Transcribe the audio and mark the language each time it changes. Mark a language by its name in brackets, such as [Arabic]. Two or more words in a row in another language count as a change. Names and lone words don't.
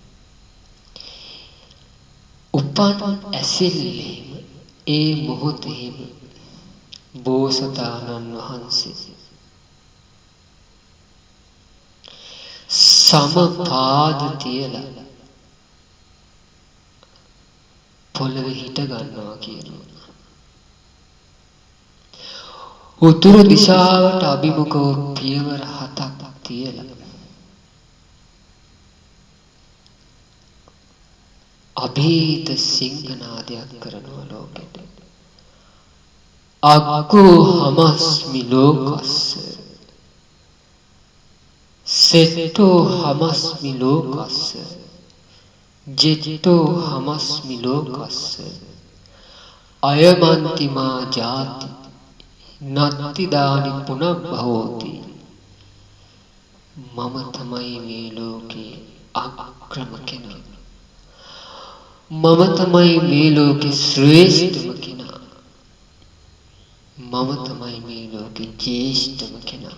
[Sinhala] උපන් ඇසිල්ලේම ඒ මොහොතේම බෝසතාණන් වහන්සේ සමපාද තියලා පොළවේ හිට ගන්නවා කියනවා. උතුරු දිශාවට අභිමුඛව පියවර 7ක් තියලා අභීත සිංහනාදයක් කරනවා ලෝකෙට. [Pali] අග්ගෝ හමස්මි ලෝකස්ස සෙට්ටෝ හමස්මි ලෝකස්ස ජෙට්ටෝ හමස්මි ලෝකස්ස අයමන්තිමා ජාති නත්තිදානි පුනබ්බහෝති. [Sinhala] මම තමයි මේ ලෝකේ අග්‍රම කෙනා. මම තමයි මේ ලෝකේ ශ්‍රේෂ්ඨම කෙනා. මම තමයි මේ ලෝකේ ජේෂ්ඨම කෙනා.